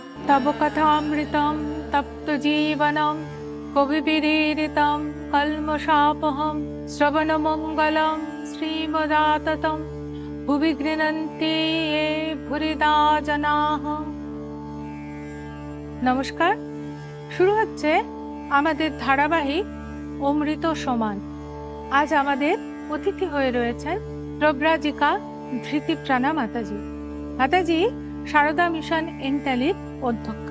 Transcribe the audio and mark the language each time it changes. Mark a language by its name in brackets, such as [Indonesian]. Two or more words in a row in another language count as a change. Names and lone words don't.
[Sanskrit] तव कथामृतं तप्तजीवनं कविभिरीडितं कल्मषापहं श्रवणमङ्गलं श्रीमदाततं भुवि गृह्णन्ति ये भूरिदा जनाः। [Bangla] নমস্কার, শুরু হচ্ছে আমাদের ধারাবাহিক অমৃত সমান। আজ আমাদের অতিথি হয়ে রয়েছেন প্রব্রাজিকা ধৃতিপ্রাণা মাতাজি। মাতাজি সারদা মিশন এন্টালির অধ্যক্ষা।